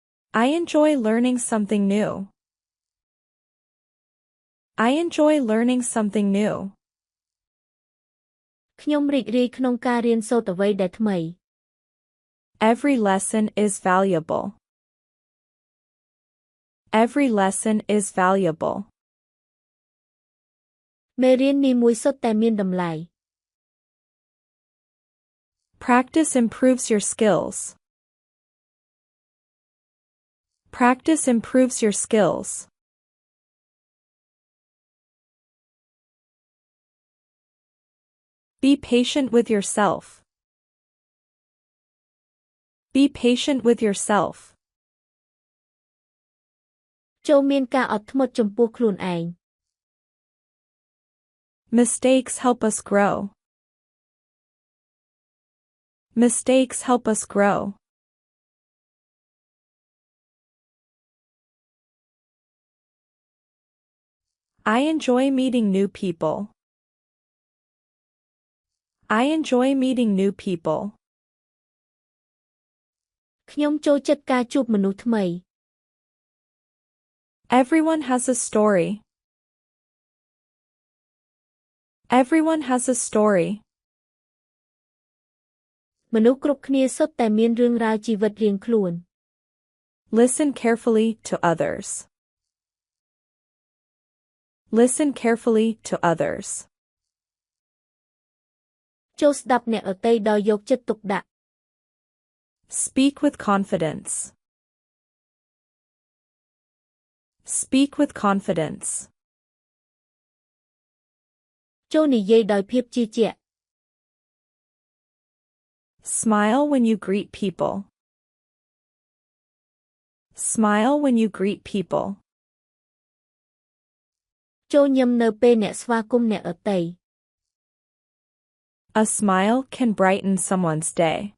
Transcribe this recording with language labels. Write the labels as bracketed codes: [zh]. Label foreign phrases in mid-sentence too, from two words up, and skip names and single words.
[en] I enjoy learning something new. I enjoy learning something new. [km] ខ្ញុំរីករាយក្នុងការរៀនសូត្រអ្វីដែលថ្មី [en] Every lesson is valuable. Every lesson is valuable. [km] មេរៀននីមួយសុទ្ធតែមានតម្លៃ [en] Practice improves your skills. Practice improves your skills. Be patient with yourself. Be patient with yourself. [km] ចូលមានការអត់ធ្មត់ចំពោះខ្លួនឯង [en] Mistakes help us grow. Mistakes help us grow. I enjoy meeting new people. I enjoy meeting new people. [km] ខ្ញុំចូលចិត្តការជួបមនុស្សថ្មី [en] Everyone has a story. Everyone has a story. [km] មនុស្សគ្រប់គ្នាសុទ្ធតែមានរឿងរ៉ាវជីវិតរៀងខ្លួន [en] Listen carefully to others. Listen carefully to others. [km] ចូលស្ដាប់អ្នកដទៃដោយយកចិត្តទុកដាក់ [en] Speak with confidence. Speak with confidence. [km] ចូលនិយាយដោយភាពជឿជាក់ [en] Smile when you greet people. Smile when you greet people. [km] ចូលញឹមនៅពេលអ្នកស្វាគមន៍អ្នកដទៃ [en] A smile can brighten someone's day.